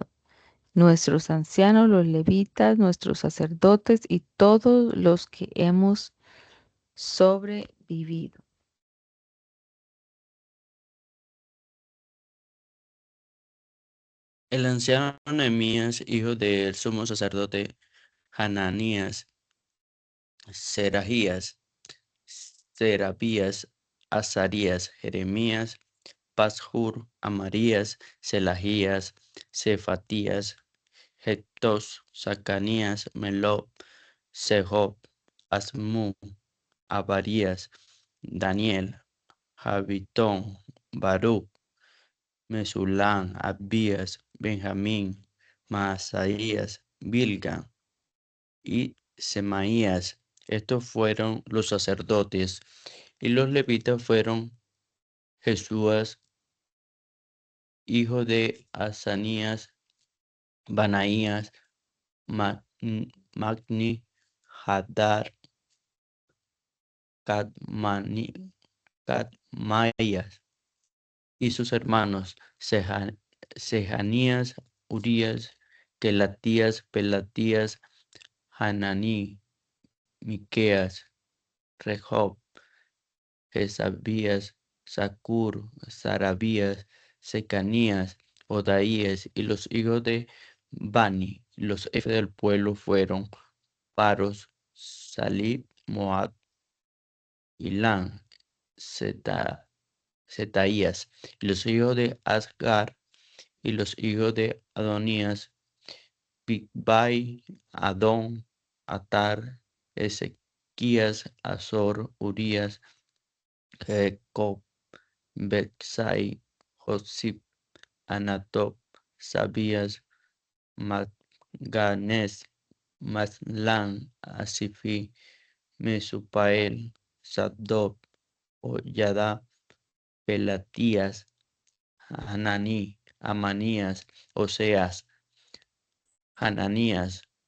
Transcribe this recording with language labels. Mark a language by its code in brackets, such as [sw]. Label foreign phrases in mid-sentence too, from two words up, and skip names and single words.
[es] Nuestros ancianos, los levitas, nuestros sacerdotes y todos los que hemos sobrevivido. El anciano Nehemías, hijo del sumo sacerdote Hananías, Serahías, Serabías, Azarías, Jeremías, Pashur, Amarías, Selajías, Cefatías, Hectos, Zacanías, Melob, Sejob, Asmú, Abarías, Daniel, Jabitón, Baruch, Mesulán, Abías, Benjamín, Maasaías, Bilga y Semaías. Estos fueron los sacerdotes, y los levitas fueron Jesúas, hijo de Asanías, Banaías, Magni, Hadar, Cadmaías, y sus hermanos Sejanías, Urías, Kelatías, Pelatías, Hananí, Miqueas, Rehob, Jezabías, Sacur, Sarabías, Secanías, Odaías, y los hijos de Bani. Los jefes del pueblo fueron Paros, Salib, Moab, Ilán, Zetaías, y los hijos de Asgar, y los hijos de Adonías, Bigbai, Adón, Atar, Ezequías, Azor, Urías, Jacob, Betsai, Josip, Anatop, Sabías, Matganes, Maslan, Asifi, Mesupael, Sadob, Oyada, Pelatías, Hananí, Amanías, Oseas, Hananías,